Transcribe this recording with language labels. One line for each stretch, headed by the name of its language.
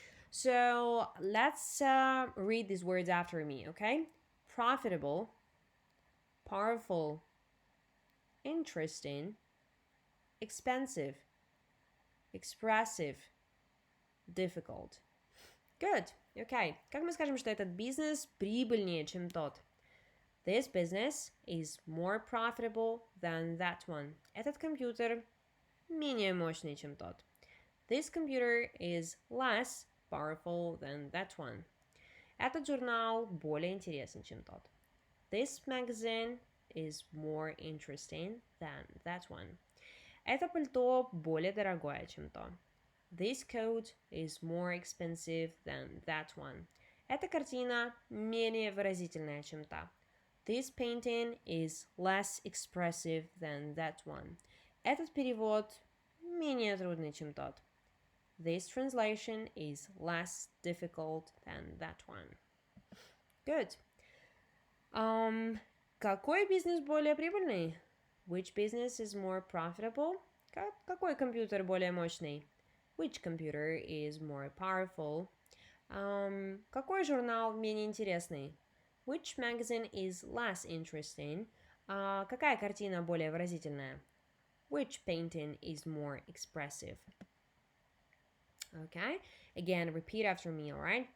English: So let's read these words after me, okay? Profitable, powerful, interesting, expensive, expressive, difficult. Good. Okay.
Russian: Как мы скажем, что этот бизнес прибыльнее, чем тот?
English: This business is more profitable than that one.
Russian: Этот компьютер менее мощный, чем тот.
English: This computer is less powerful than that one.
Russian: Этот журнал более интересен, чем тот.
English: This magazine is more interesting than that one.
Russian: Это пальто более дорогое, чем то.
English: This coat is more expensive than that one.
Russian: Эта картина менее выразительная, чем та.
English: This painting is less expressive than that one.
Russian: Этот перевод менее трудный, чем тот.
English: This translation is less difficult than that one. Good.
Russian: Какой бизнес более прибыльный?
English: Which business is more profitable?
Russian: Какой компьютер более мощный?
English: Which computer is more powerful?
Russian: Какой журнал менее интересный?
English: Which magazine is less interesting?
Russian: Какая картина более выразительная?
English: Which painting is more expressive? Okay, again, repeat after me, alright?